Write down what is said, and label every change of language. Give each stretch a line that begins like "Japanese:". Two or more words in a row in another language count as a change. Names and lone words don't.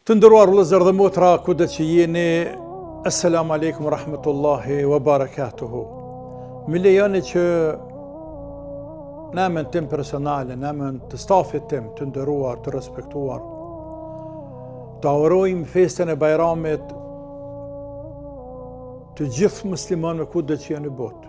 Albanian: Të nderuar vëllezër dhe motra, kudo që jeni,
Arabic: السلام عليكم ورحمة الله وبركاته.
Albanian: Më lejoni që në emën tim personale, në emën të stafit tim të nderuar, të respektuar, të aurojmë festën e Bajramit të gjithë muslimanëve kudo që janë në botë.